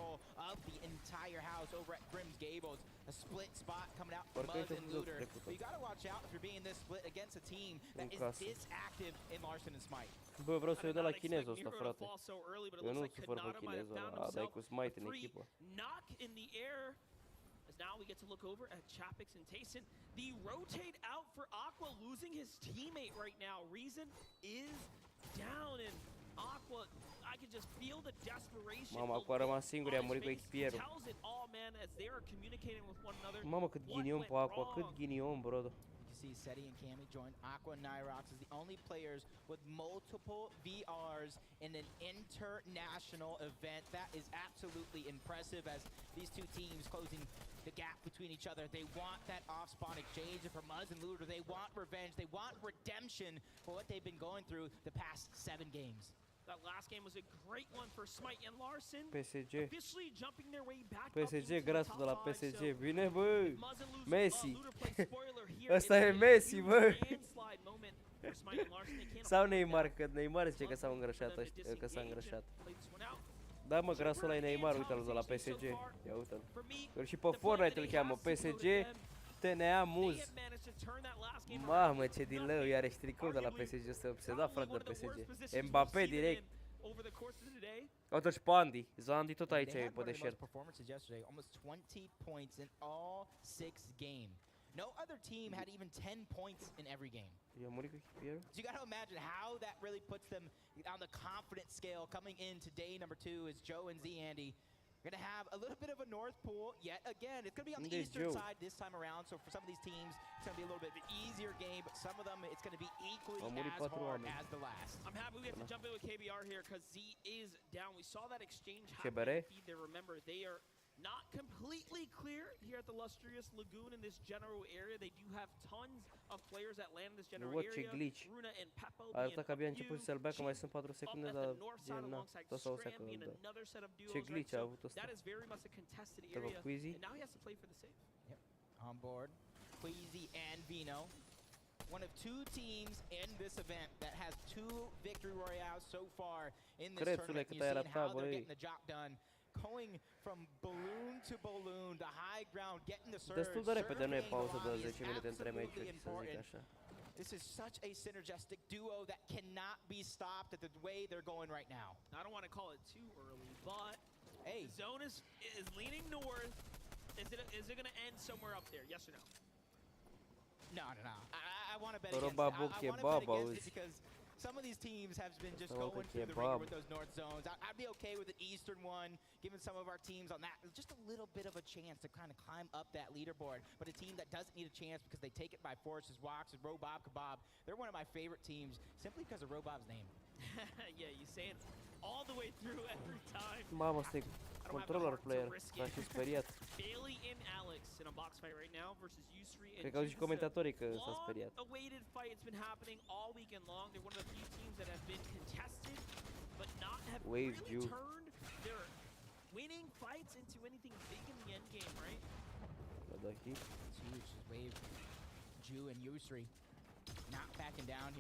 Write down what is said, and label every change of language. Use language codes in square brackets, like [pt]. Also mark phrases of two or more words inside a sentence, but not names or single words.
[ro] Parcă aici a fost de trecută. În casă. Bă, vreau să-i dau la chinezul ăsta, frate. Eu nu sufăr pe chinezul ăla, dai cu Smite în echipă. [en] As now we get to look over at Chapix and Tayson. The rotate out for Aqua losing his teammate right now. Reason is down and Aqua, I can just feel the desperation. [ro] Mama, Aqua a rămas singur, a murit cu echipierul. Mamă, cât ghinion pe Aqua, cât ghinion, brother. [en] See Seti and Cammy join Aqua and Nyrox as the only players with multiple VRs in an international event. That is absolutely impressive as these two teams closing the gap between each other. They want that off-spawn exchange, and for Muzz and Looter, they want revenge. They want redemption for what they've been going through the past 7 games. That last game was a great one for Smite and Larson. PSG. Officially jumping their way back [ro] PSG, grasul de la PSG. Vine, bă! Messi! Ăsta e Messi, bă! Sau Neymar, că Neymar zice că s-a îngrășat ăștia, că s-a îngrășat. Da, mă, grasul ăla e Neymar, uite-l de la PSG. Ia uite-l. Și pe Fortnite îl cheamă PSG TNA Muz. Mamă, ce din lău, iar ești tricou de la PSG, ăsta e obsedat, frate, de PSG. Mbappé direct. Uite și pe Andy. Andy tot aici e pe deșert. [en] Almost 20 points in all 6 games. No other team had even 10 points in every game. So you got to imagine how that really puts them on the confidence scale coming into day number 2 as Joe and Z Andy going to have a little bit of a north pool yet again. It's going to be on the eastern side this time around, so for some of these teams it's going to be a little bit of an easier game, but some of them it's going to be equally as hard as the last. I'm happy we have to jump in with KBR here because Z is down. We saw that exchange happen. There, remember, they are not completely clear here at the Lustrous Lagoon in this general area. They do have tons of players that land in this general area. Runa and Peppo [ro] Arăta că abia început să-l bea, că mai sunt 4 secunde, dar gen, na, tot sau o secundă. Ce glitch a avut ăsta? Trebuie Queasy. [en] Yep, on board. Queasy and Vino. One of two teams in this event that has 2 victory royales so far in this tournament. You've seen how they're getting the job done. Going from balloon to balloon, the high ground, getting the surge. [ro] Destul de repede, nu e pauză de 10 minute între meciuri, să zic așa. [en] This is such a synergistic duo that cannot be stopped at the way they're going right now. I don't want to call it too early, but hey, the zone is leaning north. Is it going to end somewhere up there? Yes or no? No. I want to bet against it. I want to bet against it because some of these teams have been just going through the ringer with those north zones. I'd be okay with an eastern one, giving some of our teams on that just a little bit of a chance to kind of climb up that leaderboard. But a team that doesn't need a chance because they take it by force is Wox and Robob Kebab. They're one of my favorite teams simply because of Robob's name. Yeah, you say it all the way through every time. [ro] Mamă, ăsta e [en] controller player, [ro] s-a și speriat. [en] Bailey and Alex in a box fight right now versus Yusri and [ro] Cred că au zis comentatorii că s-a speriat. [en] Awaited fight. It's been happening all weekend long. They're one of the few teams that have been contested, but not have really turned their winning fights into anything big in the end game, right? It's huge. Wave, Ju and Yusri not backing down here.